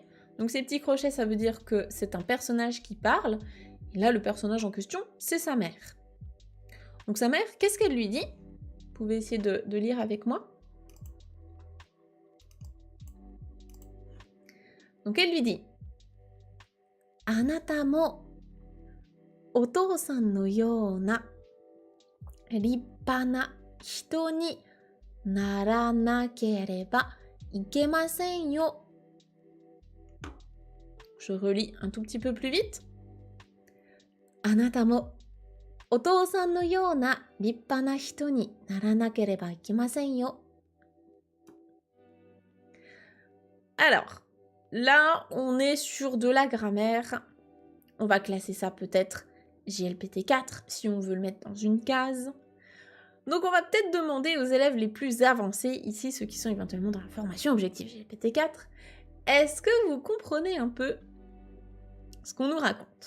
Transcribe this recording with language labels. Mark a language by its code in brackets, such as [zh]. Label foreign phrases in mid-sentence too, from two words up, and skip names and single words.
[fr] Donc ces petits crochets, ça veut dire que c'est un personnage qui parle. Et là, le personnage en question, c'est sa mère. Donc sa mère, qu'est-ce qu'elle lui dit? Vous pouvez essayer de lire avec moi. Donc elle lui dit « [ja] あなたもお父さんのような立派な人にならなければいけませんよ ». [fr] Je relis un tout petit peu plus vite. « [ja] あなたもお父さんのような立派な人にならなければいけませんよ ». [fr] Alors, là, on est sur de la grammaire. On va classer ça peut-être JLPT 4, si on veut le mettre dans une case. Donc on va peut-être demander aux élèves les plus avancés, ici ceux qui sont éventuellement dans la formation objective JLPT 4, est-ce que vous comprenez un peu ce qu'on nous raconte?